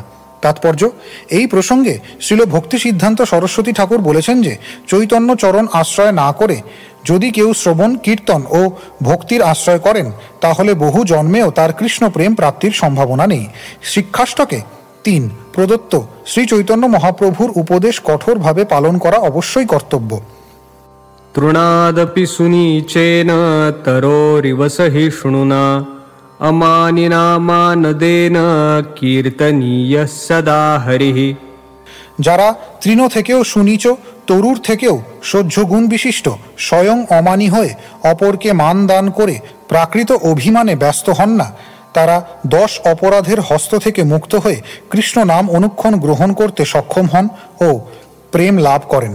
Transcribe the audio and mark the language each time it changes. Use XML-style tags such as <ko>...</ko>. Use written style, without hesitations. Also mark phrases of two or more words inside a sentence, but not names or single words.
<bn>তাৎপর্য, এই প্রসঙ্গে শ্রীল ভক্তি সিদ্ধান্ত সরস্বতী ঠাকুর বলেছেন যে চৈতন্য চরণ আশ্রয় না করে যদি কেউ শ্রবণ কীর্তন ও ভক্তির আশ্রয় করেন তাহলে বহু জন্মেও তার কৃষ্ণ প্রেম প্রাপ্তির সম্ভাবনা নেই। শিক্ষাষ্টকে 3. প্রদত্ত শ্রী চৈতন্য মহাপ্রভুর উপদেশ কঠোরভাবে পালন করা অবশ্যই কর্তব্য।</bn> <sa>तृणादपि सुनीचेन तरोरिव सहिष्णुना अमानिना मानदेन कीर्तनीय सदा हरिः।</sa> <bn>যারা তৃণ থেকেও সুনীচ, তরুর থেকেও সহ্য গুণ বিশিষ্ট, স্বয়ং অমানী হয়ে অপরকে মান দান করে প্রাকৃত অভিমানে ব্যস্ত হন না, তারা 10 অপরাধের হস্ত থেকে মুক্ত হয়ে কৃষ্ণ নাম অনুক্ষণ গ্রহণ করতে সক্ষম হন ও প্রেম লাভ করেন।</bn>